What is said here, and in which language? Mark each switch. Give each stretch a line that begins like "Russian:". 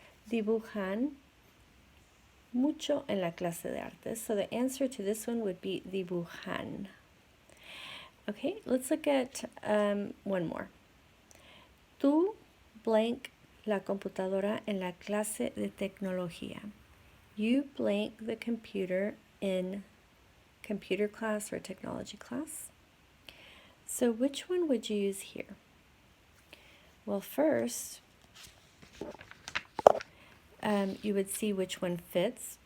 Spanish: Dibujan mucho en la clase de arte.
English: So the answer to this one would be dibujan. Okay, let's look at one more.
Spanish: Tú blank la computadora en la clase de tecnología.
English: You blank the computer in computer class or technology class. So which one would you use here? Well, first, you would see which one fits.